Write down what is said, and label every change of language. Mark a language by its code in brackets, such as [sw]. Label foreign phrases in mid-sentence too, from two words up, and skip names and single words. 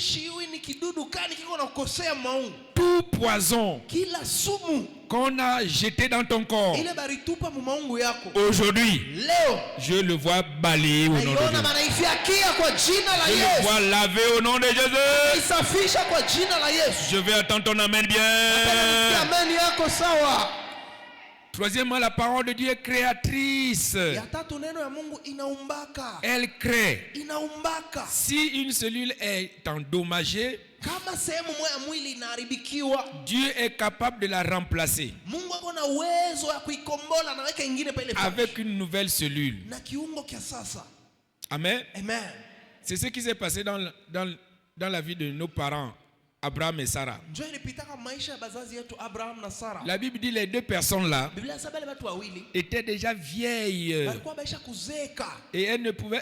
[fr] Tout poison qu'on a jeté dans ton corps, aujourd'hui, je le vois balayer au nom de Dieu. Je le vois laver au nom de Jésus. Je vais attendre ton amen bien. Troisièmement, la parole de Dieu est créatrice. [sw] Ya tatu, neno ya Mungu inaumbaka. [fr] Elle crée. [sw] Inaumbaka. [fr] Si une cellule est endommagée, [sw] kama sehemu moja mwili inaharibikiwa, [fr] Dieu est capable de la remplacer [sw] Mungu ako na uwezo ya kuikombola na weka ingine pale [fr] avec une nouvelle cellule. [sw] Na kiungo kia sasa. Amen. Amen. [fr] C'est ce qui s'est passé dans la vie de nos parents, Abraham et Sarah. La Bible dit les deux personnes là étaient déjà vieilles. Et elles ne pouvaient...